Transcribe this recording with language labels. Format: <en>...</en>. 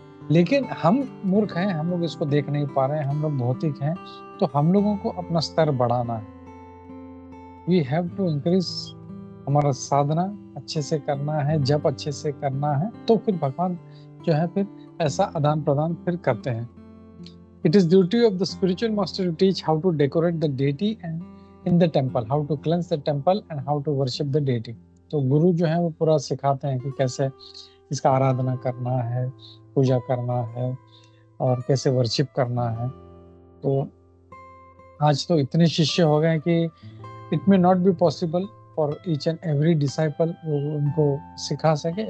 <hi>लेकिन हम मूर्ख हैं, हम लोग इसको देख नहीं पा रहे हैं, हम लोग भौतिक हैं। तो हम लोगों को अपना स्तर बढ़ाना है।</hi> <en>we have to increase</en> <hi>हमारा साधना अच्छे से करना है, जप अच्छे से करना है, तो फिर भगवान जो है फिर ऐसा आदान प्रदान फिर करते हैं।</hi> <en>It is duty of the spiritual master to teach how to decorate the deity and in the temple, how to cleanse the temple and how to worship the deity.</en> <hi>तो गुरु जो है वो पूरा सिखाते हैं कि कैसे इसका आराधना करना है, पूजा करना है और कैसे वर्शिप करना है। तो आज तो इतने शिष्य हो गए कि</hi> <en>it may not be possible for each and every disciple</en> <hi>उनको सिखा सके।</hi>